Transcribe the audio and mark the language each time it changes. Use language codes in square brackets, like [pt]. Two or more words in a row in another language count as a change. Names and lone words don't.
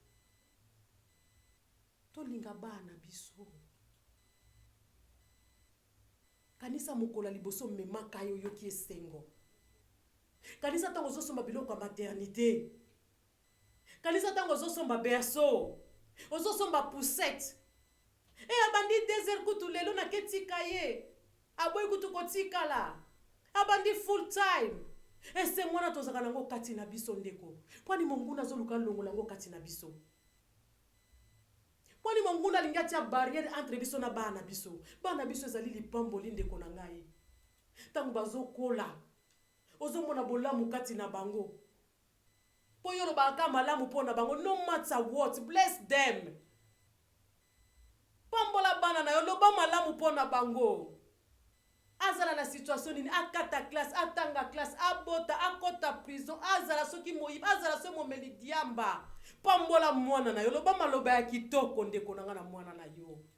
[ln] to linga bana biso kanisa mukola liboso memaka yo yoki esengo kanisa tango zosomba biloko ya maternité kanisa tango zosomba berceau ozosomba poussette abandi désert kutu lelo na ketika ye aboyi kutu kotikala abandi [en] full time [ln] ese mwana tozaka nango kati na biso ndeko pwani monguna zoluka longo lango kati na biso pwani monguna lingati ya barrière entre biso na bana biso ezali lipamboli ndeko na ngai tango bazokola ozomona bolamu kati na bango po yolo baka malamu pona bango [en] no matter what bless them [ln] pambola bana na yo loba malamu pona bango azala na situation nini akata classe atanga classe abota akota prison azala soki moyiba azala so momeli diamba pambola mwana na yo loba maloba ya kitoko ndeko nanga na mwana na yo